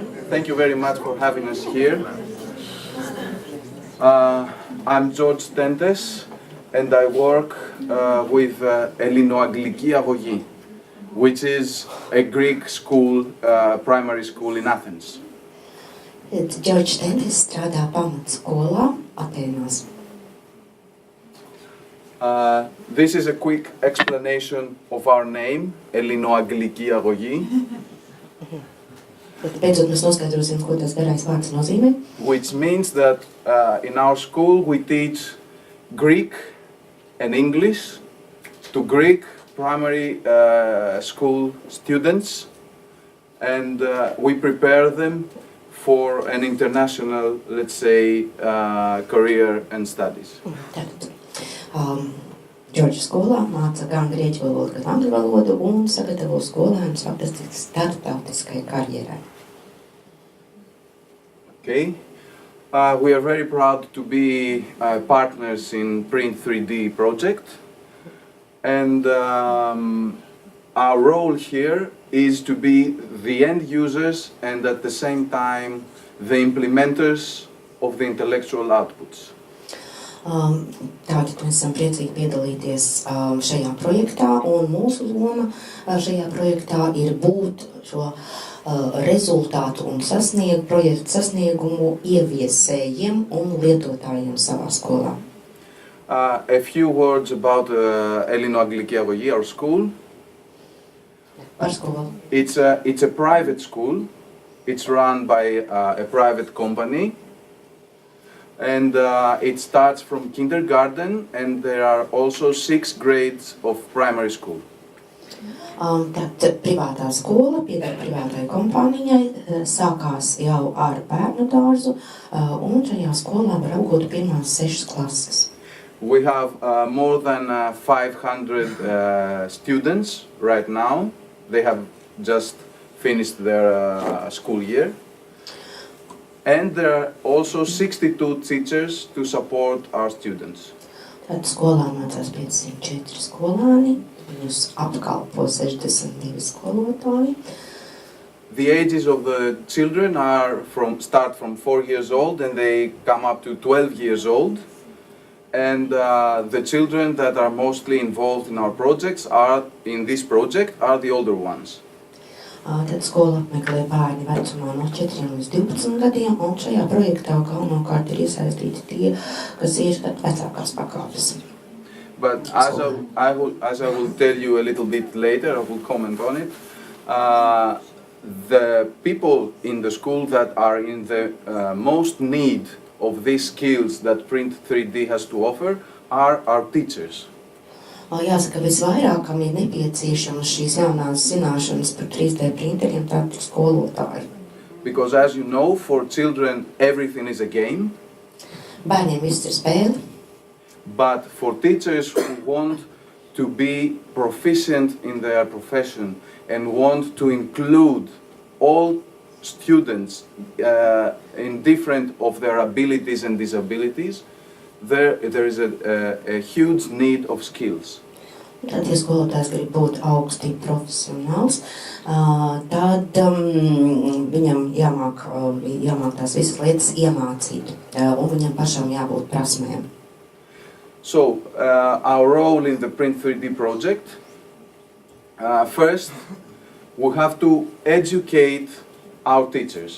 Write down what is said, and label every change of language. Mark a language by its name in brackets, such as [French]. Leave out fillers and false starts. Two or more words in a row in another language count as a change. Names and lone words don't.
[English] Thank you very much for having us here. I'm George Tentes and I work with Ellinoagliki Agogi, which is a Greek school, primary school in Athens. [Latvian] George Tentis strādā pamatskolā Atēnās. [English] This is a quick explanation of our name, Ellinoagliki Agogi, [Latvian] Bet beidzot mēs noskaidrosim, ko tas garais vārds nozīmē. [English] which means that in our school we teach Greek and English to Greek primary school students, and we prepare them for an international, let's say, career and studies. [Latvian] Tātad, Džordža skolā māca gan grieķu valodu, gan angļu valodu un sagatavo skolēnus faktiski starptautiskai karjerai. [English] Okay, we are very proud to be partners in Print 3D project, and our role here is to be the end users and at the same time the implementers of the intellectual outputs. [Latvian] Tātad mēs esam priecīgi piedalīties šajā projektā, un mūsu loma šajā projektā ir būt šo rezultātu un projektu sasniegumu ieviesējiem un lietotājiem savā skolā. [English] A few words about Ellinoagliki Agogi, our school. [Latvian] Par skolu. [English] It's a private school. It's run by a private company. And it starts from kindergarten, and there are also 6 grades of primary school. [Latvian] Tātad privātā skola pieder privātai kompānijai, sākās jau ar bērnu dārzu, un šajā skolā var apgūt pirmās 6 klases. [English] We have more than 500 students right now. They have just finished their school year. And there are also 62 teachers to support our students. [Latvian] Tad skolā mācās 504 skolāni, viņus apkalpo 62 skolotāji. [English] The ages of the children start from 4 years old and they come up to 12 years old. And the children that are mostly involved in our projects in this project are the older ones. [Latvian] Tad skola apmeklē bērni vecumā no 4 līdz 12 gadiem, un šajā projektā galvenokārt ir iesaistīti tie, kas ir vecākās pakāpes. [English] But as I will tell you a little bit later, I will comment on it, the people in the school that are in the most need of these skills that Print 3D has to offer are our teachers. [Latvian] Jāsaka, visvairāk, kam ir nepieciešamas šīs jaunās zināšanas par 3D printeriem, tātad skolotāji. [English] Because as you know, for children everything is a game. [Latvian] Bērniem viss ir spēle. [English] But for teachers who want to be proficient in their profession and want to include all students in different of their abilities and disabilities, there is a huge need of skills. [Latvian] Tad, ja skolotājs grib būt augsti profesionāls, tad viņam jāmāk tās visas lietas iemācīt, un viņam pašam jābūt prasmēm. [English] So, our role in the Print 3D project, first, we have to educate our teachers.